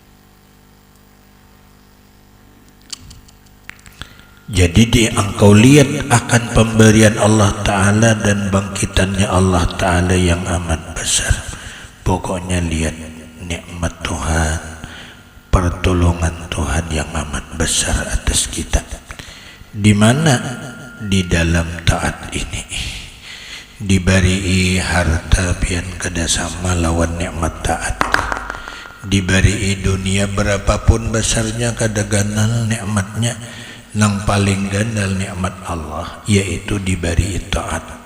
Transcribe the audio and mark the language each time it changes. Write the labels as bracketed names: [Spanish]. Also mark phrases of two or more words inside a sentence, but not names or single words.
[Indonesian] Jadi engkau lihat ingat akan pemberian [Arabic] Allah Ta'ala [Indonesian] dan bangkitannya [Arabic] Allah Ta'ala [Indonesian] yang amat besar. Pokoknya lihat nikmat Tuhan, pertolongan Tuhan yang amat besar atas kita. Di mana? Di dalam taat ini. [Banjar] Diberi harta pian kada sama lawan nikmat taat. Diberi dunia berapapun besarnya kada ganal nikmatnya. Nang paling ganal nikmat Allah yaitu diberi taat.